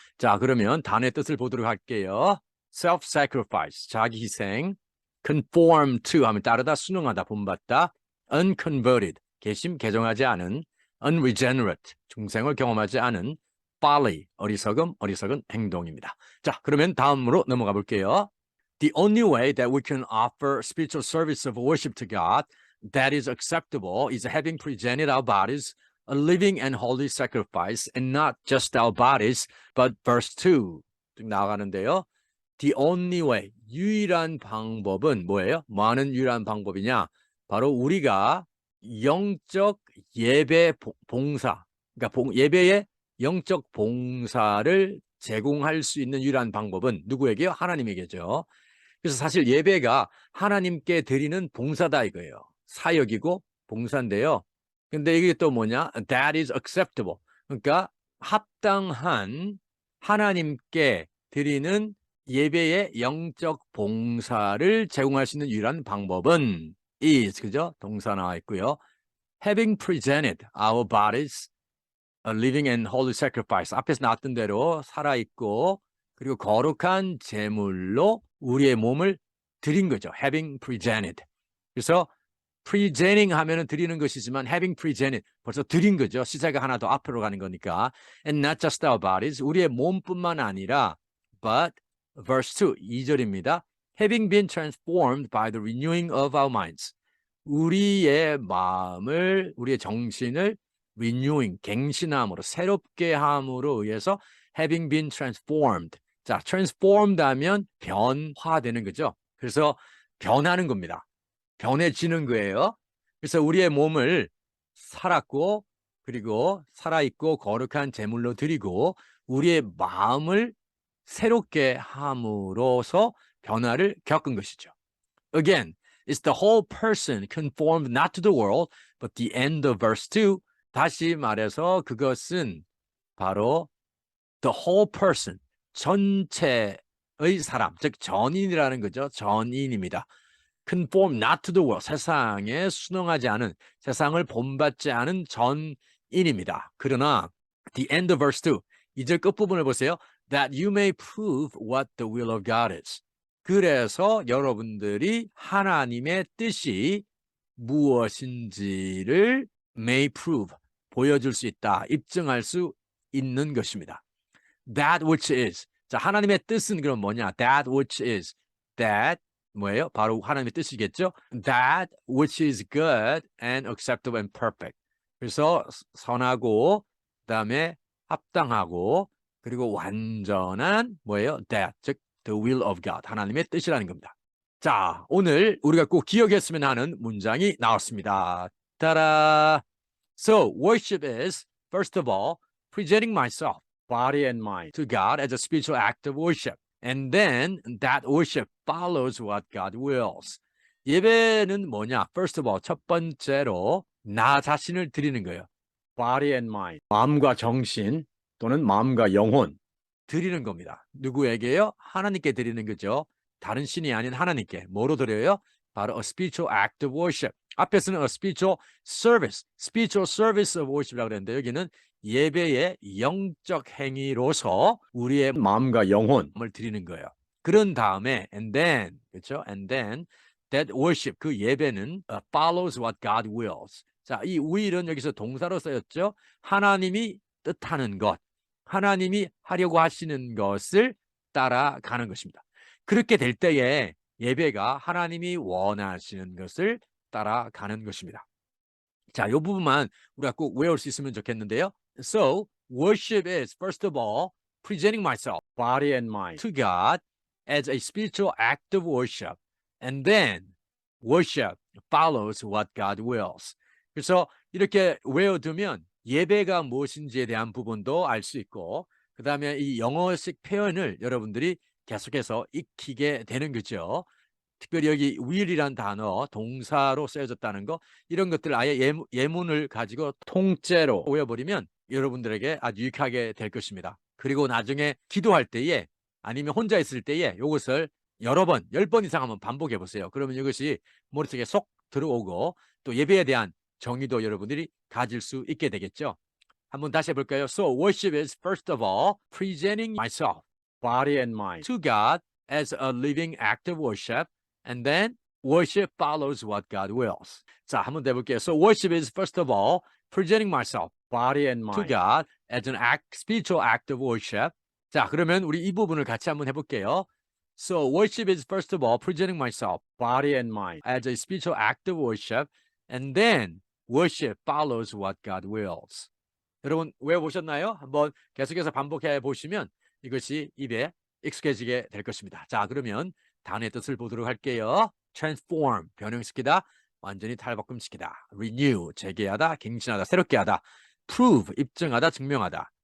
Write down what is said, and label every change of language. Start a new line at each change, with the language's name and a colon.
Korean: 자, 그러면 단어의 뜻을 보도록 할게요. self-sacrifice, 자기 희생. conform to 하면 따르다, 순응하다, 본받다. unconverted, 개심, 개종하지 않은. unregenerate, 중생을 경험하지 않은. folly, 어리석음, 어리석은 행동입니다. 자, 그러면 다음으로 넘어가 볼게요.
English: The only way that we can offer spiritual service of worship to God that is acceptable is having presented our bodies a living and holy sacrifice, and not just our bodies, but verse 2
Korean: 쭉 나가는데요.
English: The only way,
Korean: 유일한 방법은 뭐예요? 뭐 하는 유일한 방법이냐? 바로 우리가 영적 예배 봉사, 그러니까 예배의 영적 봉사를 제공할 수 있는 유일한 방법은 누구에게요? 하나님에게죠. 그래서 사실 예배가 하나님께 드리는 봉사다 이거예요. 사역이고 봉사인데요. 근데 이게 또 뭐냐?
English: That is acceptable.
Korean: 그러니까 합당한 하나님께 드리는 예배의 영적 봉사를 제공할 수 있는 유일한 방법은 is, 그죠? 동사 나와 있고요.
English: Having presented our bodies a living and holy sacrifice.
Korean: 앞에서 나왔던 대로 살아있고 그리고 거룩한 제물로 우리의 몸을 드린 거죠. Having presented. 그래서 presenting 하면은 드리는 것이지만 having presented 벌써 드린 거죠. 시제가 하나 더 앞으로 가는 거니까.
English: And not just our bodies.
Korean: 우리의 몸뿐만 아니라
English: but verse 2,
Korean: 2절입니다.
English: Having been transformed by the renewing of our minds.
Korean: 우리의 마음을, 우리의 정신을 renewing, 갱신함으로, 새롭게 함으로 의해서
English: having been transformed.
Korean: 자, transformed 하면 변화되는 거죠. 그래서 변하는 겁니다. 변해지는 거예요. 그래서 우리의 몸을 살았고 그리고 살아있고 거룩한 제물로 드리고 우리의 마음을 새롭게 함으로써 변화를 겪은 것이죠.
English: Again, it's the whole person conformed not to the world, but the end of verse 2.
Korean: 다시 말해서 그것은 바로 the whole person, 전체의 사람, 즉 전인이라는 거죠. 전인입니다.
English: conform not to the world,
Korean: 세상에 순응하지 않은, 세상을 본받지 않은 전인입니다. 그러나
English: the end of verse 2,
Korean: 2절 끝부분을 보세요.
English: That you may prove what the will of God is.
Korean: 그래서 여러분들이 하나님의 뜻이 무엇인지를 may prove, 보여줄 수 있다, 입증할 수 있는 것입니다.
English: That which is.
Korean: 자, 하나님의 뜻은 그럼 뭐냐?
English: That which is. That 뭐예요?
Korean: 바로 하나님의 뜻이겠죠?
English: That which is good and acceptable and perfect.
Korean: 그래서 선하고 그다음에 합당하고 그리고 완전한 뭐예요?
English: That, 즉 the will of God,
Korean: 하나님의 뜻이라는 겁니다. 자, 오늘 우리가 꼭 기억했으면 하는 문장이 나왔습니다. 따라.
English: So, worship is, first of all, presenting myself, body and mind, to God as a spiritual act of worship. And then that worship follows what God wills.
Korean: 예배는 뭐냐?
English: First of all,
Korean: 첫 번째로 나 자신을 드리는 거예요.
English: Body and mind,
Korean: 마음과 정신 또는 마음과 영혼 드리는 겁니다. 누구에게요? 하나님께 드리는 거죠. 다른 신이 아닌 하나님께. 뭐로 드려요?
English: 바로 a spiritual act of worship.
Korean: 앞에서는
English: a spiritual service of worship
Korean: 이라고 그랬는데 여기는 예배의 영적 행위로서 우리의 마음과 영혼을 드리는 거예요. 그런 다음에
English: and then,
Korean: 그렇죠?
English: And then that worship,
Korean: 그 예배는
English: follows what God wills.
Korean: 자, 이 will은 여기서 동사로 쓰였죠. 하나님이 뜻하는 것, 하나님이 하려고 하시는 것을 따라가는 것입니다. 그렇게 될 때에 예배가 하나님이 원하시는 것을 따라가는 것입니다. 자, 이 부분만 우리가 꼭 외울 수 있으면 좋겠는데요.
English: So, worship is, first of all, presenting myself, body and mind, to God as a spiritual act of worship. And then, worship follows what God wills.
Korean: 그래서 이렇게 외워두면 예배가 무엇인지에 대한 부분도 알 수 있고, 그 다음에 이 영어식 표현을 여러분들이 계속해서 익히게 되는 거죠. 특별히 여기 will이란 단어, 동사로 쓰여졌다는 거, 이런 것들 아예 예문을 가지고 통째로 외워버리면 여러분들에게 아주 유익하게 될 것입니다. 그리고 나중에 기도할 때에 아니면 혼자 있을 때에 이것을 여러 번, 10번 이상 한번 반복해 보세요. 그러면 이것이 머릿속에 쏙 들어오고 또 예배에 대한 정의도 여러분들이 가질 수 있게 되겠죠. 한번 다시 해볼까요?
English: So worship is first of all presenting myself, body and mind, to God as a living act of worship. And then worship follows what God wills.
Korean: 자, 한번 더 해볼게요.
English: So worship is first of all presenting myself, body and mind, to God as an spiritual act of worship.
Korean: 자, 그러면 우리 이 부분을 같이 한번 해볼게요.
English: So worship is first of all presenting myself, body and mind, as a spiritual act of worship. And then worship follows what God wills.
Korean: 여러분 외워보셨나요? 한번 계속해서 반복해 보시면 이것이 입에 익숙해지게 될 것입니다. 자, 그러면 단어의 뜻을 보도록 할게요. transform, 변형시키다, 완전히 탈바꿈시키다. renew, 재개하다, 갱신하다, 새롭게 하다. prove, 입증하다, 증명하다.